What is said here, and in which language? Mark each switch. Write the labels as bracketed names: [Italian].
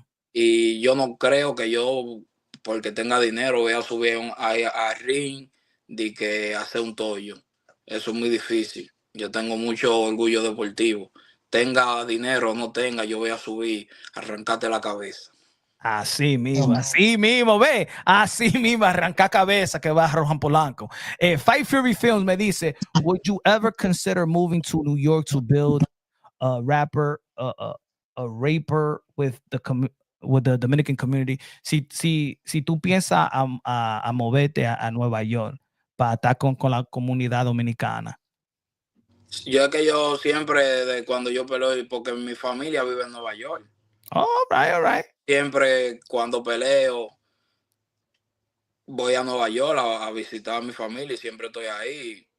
[Spanish] Y yo no creo que yo, porque tenga dinero, voy a subir a ring de que hacer un tollo. Eso es muy difícil. Yo tengo mucho orgullo deportivo. Tenga dinero o no tenga, yo voy a subir, arrancarte la cabeza. Así mismo, ve, así mismo, arranca cabeza que va Rohan Polanco. [English] Fight Fury Films [Spanish] me dice, [English] would you ever consider moving to New York to build a rapper, a raper with the Dominican community? [Spanish] Si tú piensas a moverte a Nueva York para estar con la comunidad dominicana. Yo es que yo siempre, de cuando yo peleo, porque mi familia vive en Nueva York. [English] All right. [Spanish] Siempre cuando peleo, voy a Nueva York a visitar a mi familia y siempre estoy ahí.